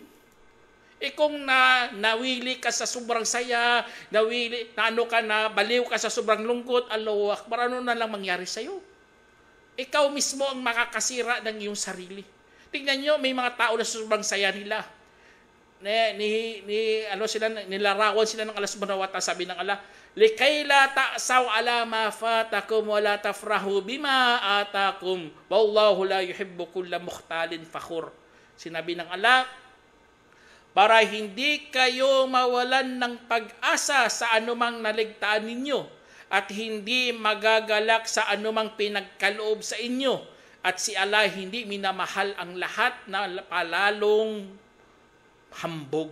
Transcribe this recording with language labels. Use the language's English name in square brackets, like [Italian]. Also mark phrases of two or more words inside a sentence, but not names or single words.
[Filipino] Kung nawili ka sa sobrang saya, baliw ka sa sobrang lungkot, [Arabic] الله أكبر, [Filipino] ano na lang mangyari sa'yo? Ikaw mismo ang makakasira ng iyong sarili. Tingnan nyo, may mga tao na sobrang saya nila. Nilarawan sila ng Allah [Arabic] سبحانه وتعالى, [Filipino] sabi ng [Arabic] Allah, لكيلا تأسوا على ما فاتكم ولا تفرحوا بما آتاكم والله لا يحب كل مختال فخور. [Filipino] Sinabi ng Allah, para hindi kayo mawalan ng pag-asa sa anumang naligtaan ninyo at hindi magagalak sa anumang pinagkaloob sa inyo, at si Allah hindi minamahal ang lahat na palalong hambog.